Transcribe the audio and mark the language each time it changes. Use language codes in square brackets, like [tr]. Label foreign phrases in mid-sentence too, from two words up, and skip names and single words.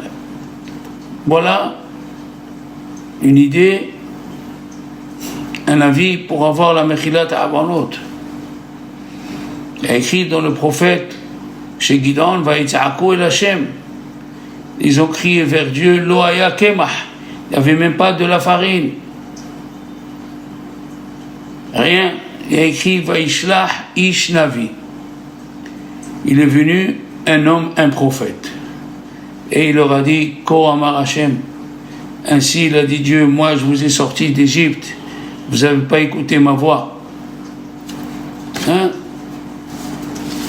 [fr] Voilà une idée, un avis pour avoir la [he] מחילת עוונות. [fr] Il y a écrit dans le prophète, chez Gideon, [he] ויצעקו אל השם. [fr] Ils ont crié vers Dieu, [he] לא היה קמח. [fr] Il n'y avait même pas de la farine. Rien. Il y a écrit, [he] וישלח איש נביא. [fr] Il est venu un homme, un prophète. Et il leur a dit, [he] כה אמר השם. [fr] Ainsi il a dit Dieu, moi je vous ai sorti d'Égypte. Vous n'avez pas écouté ma voix. Hein?